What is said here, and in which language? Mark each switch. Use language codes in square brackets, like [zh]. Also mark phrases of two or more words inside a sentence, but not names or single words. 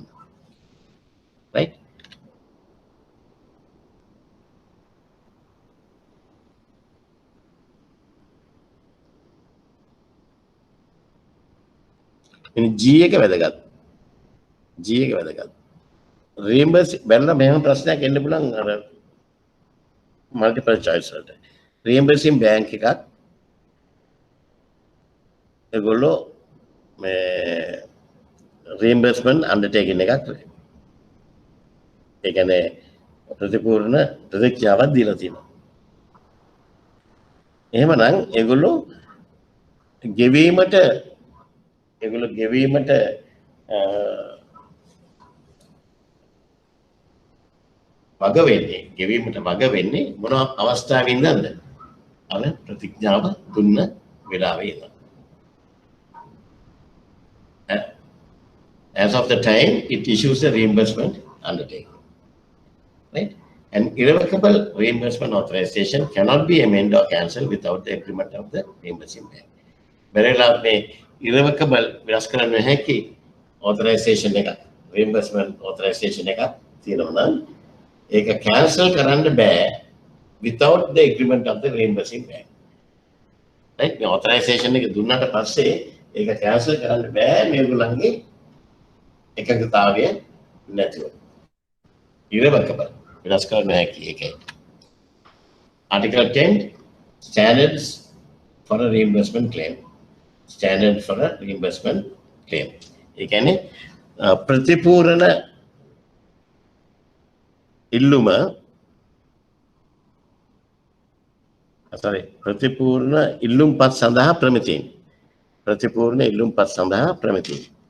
[si] right? ඉතින් G එක වැදගත්. G එක වැදගත්. reimburse බැලලා මෙහෙම ප්‍රශ්නයක් එන්න පුළුවන් අර [en] multiple choice [si] වලට. [en] reimbursing bank [si] එකක් ඒගොල්ලෝ මේ [en] reimbursement undertaking [si] එකක් ඒ කියන්නේ ප්‍රතිපූර්ණ ප්‍රතික්‍රියාවක් දීලා තියෙනවා. එහෙමනම් ඒගොල්ලෝ ගෙවීමට වග වෙන්නේ මොන අවස්ථාවෙන්ද? අර ප්‍රතිඥාව දුන්න වෙලාවේ ඉඳන්. [en] As of the time it issues a reimbursement undertaking, right? An irrevocable reimbursement authorization cannot be amended or cancelled without the agreement of the reimbursing bank. [si] Berela me irrevocable වෙනස් කරන්න හැකි authorization එක [en] reimbursement authorization [si] එක තියෙනවා නම් ඒක cancel කරන්න බෑ [en] without the agreement of the reimbursing bank. Right? [si] මේ authorization එක දුන්නාට පස්සේ ඒක cancel කරන්න බෑ මේගොල්ලන්ගේ එකඟතාවය නැතිව. Irrevocable වෙනස් කරන්න හැකි ඒකයි. [en] Article 10 standards for a reimbursement claim. Standard for a reimbursement claim. [si] ඒ කියන්නේ ප්‍රතිපූර්ණ ඉල්ලුම ප්‍රතිපූර්ණ ඉල්ලුම්පත් සඳහා ප්‍රමිතීන්. ප්‍රතිපූර්ණ ඉල්ලුම්පත් සඳහා ප්‍රමිතීන්.